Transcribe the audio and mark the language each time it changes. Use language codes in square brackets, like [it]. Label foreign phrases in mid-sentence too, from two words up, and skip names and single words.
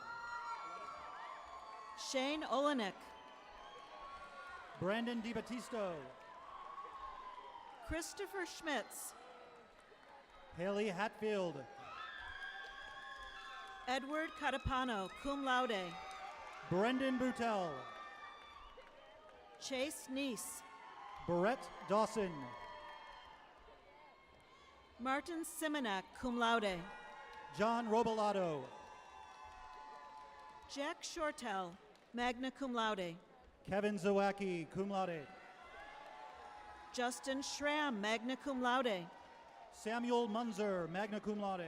[en] Shane Olenek. Brandon DiBattisto. Christopher Schmitz. Haley Hatfield. Edward Catapano, [la] cum laude. [en] Brendan Boutel. Chase Neese. Brett Dawson. Martin Simonak, [la] cum laude. [en] John Robolato. Jack Shortell, [la] magna cum laude. [en] Kevin Zawacki, [la] cum laude. [en] Justin Schramm, [la] magna cum laude. [en] Samuel Munzer, [la] magna cum laude.